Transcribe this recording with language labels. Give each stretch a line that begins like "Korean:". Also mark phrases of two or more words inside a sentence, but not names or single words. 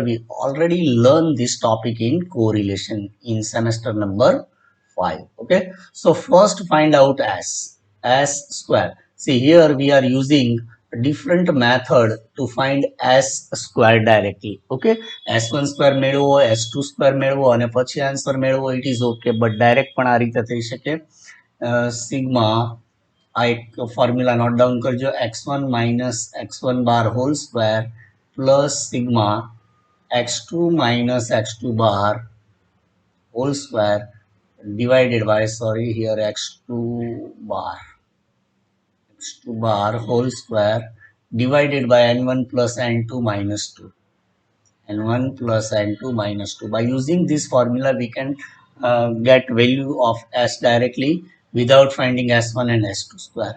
English: We already learned this topic in correlation in semester number 5. Okay, so first find out s square. See, here we are using a different method to find s square directly.
Gujarati: Okay,
English: s1 square
Gujarati: મેળવો,
English: s2 square
Gujarati: મેળવો અને પછી આન્સર મેળવો,
English: it is okay, but direct
Gujarati: પણ આ રીતે થઈ શકે.
English: Sigma formula note down
Hindi: कर जो
English: x1 minus x1 bar whole square plus sigma x2 minus x2 bar whole square divided by, sorry, here x2 bar whole square divided by n1 plus n2 minus 2, n1 plus n2 minus 2. By using this formula we can get value of s directly without finding s1 and s2 square.